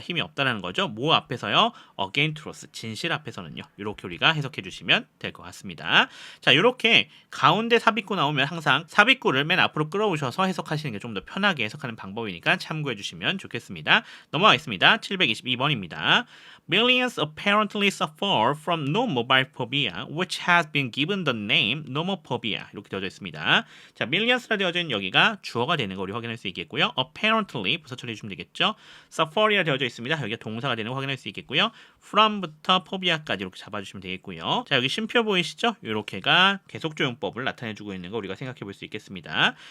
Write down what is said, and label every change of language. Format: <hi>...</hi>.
<ko>힘이 없다라는 거죠. 뭐 앞에서요? against truth, 진실 앞에서는요. 이렇게 우리가 해석해 주시면 될 것 같습니다. 자, 이렇게 가운데 삽입구 나오면 항상 삽입구를 맨 앞으로 끌어오셔서 해석하시는 게 좀 더 편하게 해석하는 방법이니까 참고해 주시면 좋겠습니다. 넘어가겠습니다. 722번입니다.</ko> <en>Millions apparently suffer from nomophobia, which has been given the name nomophobia.</en> <ko>이렇게 되어져 있습니다. 자, millions라 되어져 있는 여기가 주어가 되는 거 우리 확인할 수 있겠고요. apparently 부사 처리해 주시면 되겠죠. suffer이라 되어져 있습니다. 여기가 동사가 되는 거 확인할 수 있겠고요. from부터 phobia까지 이렇게 잡아주시면 되겠고요. 자, 여기 쉼표 보이시죠? 이렇게가 계속조용법을 나타내주고 있는 거 우리가 생각해 볼 수 있겠습니다.</ko>